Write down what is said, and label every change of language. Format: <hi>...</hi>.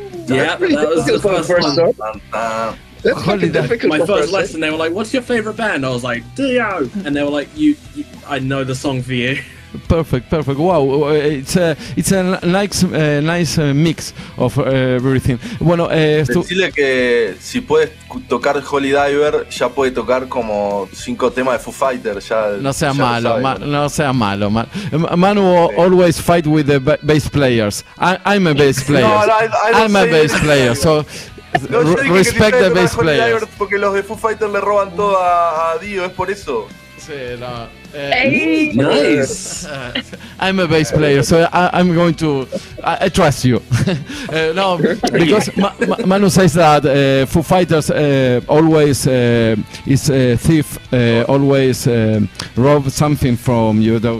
<en>Yeah, that was the first song. That's fucking difficult. My first lesson, they were like, "What's your favorite band?" I was like, "Dio," and they were like, "You I know the song for you." Perfect. Wow, it's a nice mix of everything.</en> <es>Bueno, decirle que si puedes tocar Holy Diver, ya puede tocar como 5 temas de Foo Fighters. No sea malo, no sea malo.</es> <en>Manu always fight with the bass players. I'm a bass player. I'm a bass player, so respect the bass players.</en> <es>Porque los de Foo Fighters le roban todo a Dio, es por eso. Sí, no.</es> <en>Hey. Nice. I'm a bass player, so I'm going to. I trust you. No, because Manu says that Foo Fighters always is a thief, always rob something from you, though.</en>